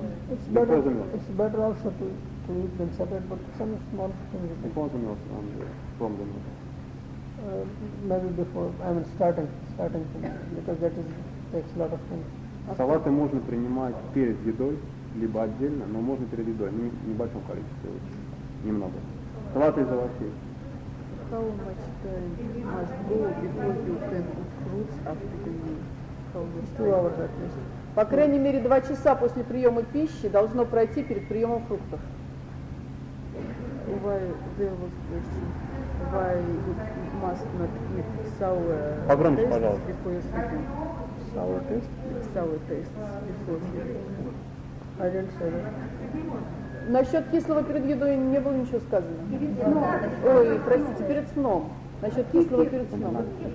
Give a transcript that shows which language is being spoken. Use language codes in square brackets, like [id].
[en] It's better also to eat them separate, but some small things. From the meal. Maybe before, I mean starting from, because that is takes a lot of time. [ru] Салаты можно принимать перед едой, либо отдельно, но можно перед едой, в небольшом количестве, немного. Салаты из овощей. [en] how much time must go before you can eat fruits after the meal? How much time? 2 hours at least. [ru] По крайней мере, 2 часа после приема пищи должно пройти перед приемом фруктов. [en] Why there was question? Why you must not eat sour? [ru] Погромче, пожалуйста. [en] Sour taste? Sour taste before you eat. I don't say that. [ru] Насчет кислого перед едой не было ничего сказано. Перед сном. Ой, простите, перед сном. Насчет кислого перед сном.